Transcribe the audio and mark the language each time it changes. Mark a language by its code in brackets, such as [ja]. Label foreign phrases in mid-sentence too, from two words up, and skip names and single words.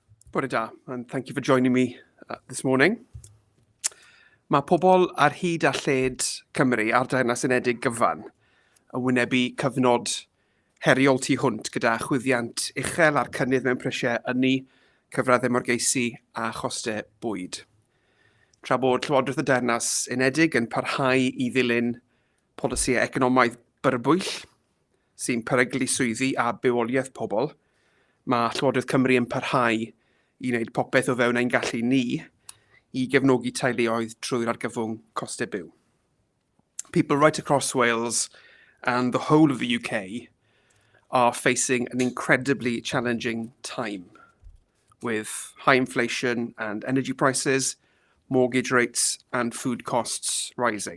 [cy] Bore da, [en] and thank you for joining me this morning. [cy] Mae pobl ar hyd a lled Cymru a'r Deyrnas Unedig gyfan yn wynebu cyfnod heriol tu hwnt gyda chwyddiant uchel a'r cynnydd mewn prisiau ynni, cyfraddau morgeisi a chostau bwyd. Tra bod Llywodraeth y Deyrnas Unedig yn parhau i ddilyn polisïau economaidd byrbwyll sy'n peryglu swyddi a bywoliaeth pobl, mae Llywodraeth Cymru yn parhau i wneud popeth o fewn ein gallu ni i gefnogi teuluoedd trwy'r argyfwng costau byw. [en] People right across Wales and the whole of the UK are facing an incredibly challenging time with high inflation and energy prices, mortgage rates and food costs rising.